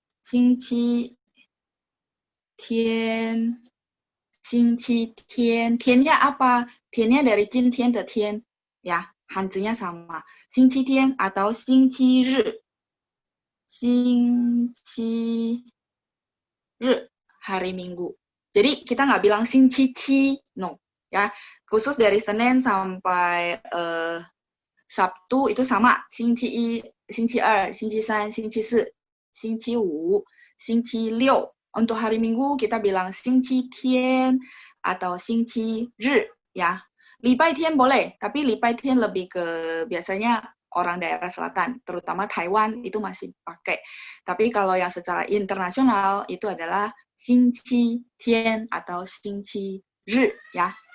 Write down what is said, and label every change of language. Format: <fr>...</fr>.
<id>星期天 星期天 tiennya apa? Tiennya dari 今天的天 ya, hanzinya sama. 星期天 atau 星期日 星期日 hari Minggu. Jadi kita nggak bilang 星期七 no ya. Khusus dari Senin sampai Sabtu itu sama.</id> <zh>星期一 星期二 星期三 星期四 星期五 星期六.</zh> <id>Untuk hari Minggu kita bilang 星期天 atau 星期日 ya. 礼拜天 boleh, tapi 礼拜天 lebih ke biasanya orang daerah selatan, terutama Taiwan itu masih pakai. Tapi kalau yang secara internasional itu adalah 星期天 atau 星期日 ya.</id>